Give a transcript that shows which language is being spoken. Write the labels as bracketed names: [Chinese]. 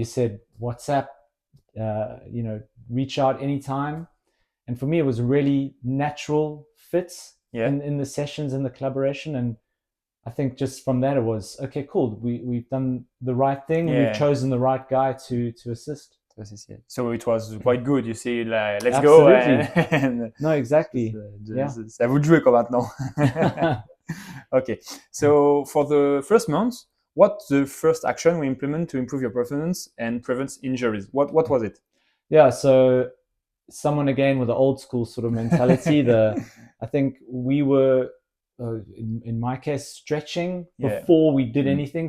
[English] You said WhatsApp, reach out anytime. And for me, it was a really natural fit in the sessions and the collaboration. And I think just from that, it was, okay, cool. We've done the right thing. We've chosen the right guy to assist. So it was quite good. You see, like, let's Absolutely. go. And no, exactly. [French] C'est à vous de jouer quoi maintenant. [English] Okay. So for the first month, what's the first action we implement to improve your performance and prevent injuries? What was it? Yeah. So someone again with the old school sort of mentality. I think we were. In my case, stretching before we did anything.